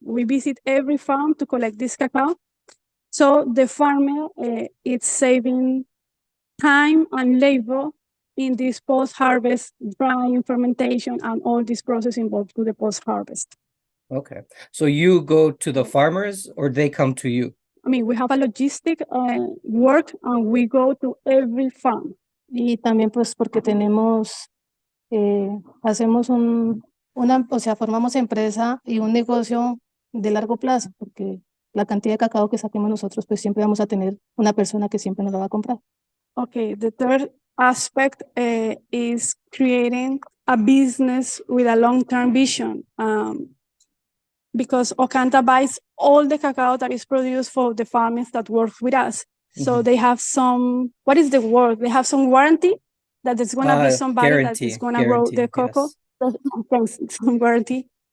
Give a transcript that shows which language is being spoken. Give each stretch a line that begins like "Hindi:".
English: We visit every farm to collect this cacao. So the farmer is saving time and labor in this post-harvest drying, fermentation, and all this process involved with the post-harvest. Okay. So you go to the farmers or they come to you? I mean, we have a logistic work and we go to every farm.
Spanish: Y también pues porque tenemos, hacemos formamos empresa y un negocio de largo plazo, porque la cantidad de cacao que saquemos nosotros, pues siempre vamos a tener una persona que siempre nos lo va a comprar.
English: Okay, the third aspect is creating a business with a long-term vision. Because Okanta buys all the cacao that is produced for the farmers that work with us. So they have some, what is the word? They have some warranty that there's going to be somebody that is going to grow the cocoa. Yes. Some warranty.